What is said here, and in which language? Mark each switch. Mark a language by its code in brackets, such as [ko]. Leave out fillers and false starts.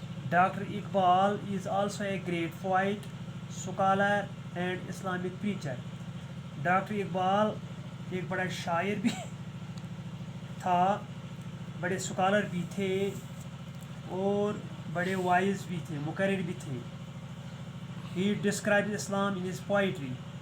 [en] Doctor Iqbal is also a great poet, scholar and Islamic preacher. [ur] Doctor Iqbal ایک بڑا شاعر بھی تھا, بڑے اسکالر بھی تھے اور بڑے وائز بھی تھے, مقرر بھی تھے. [en] He described Islam in his poetry.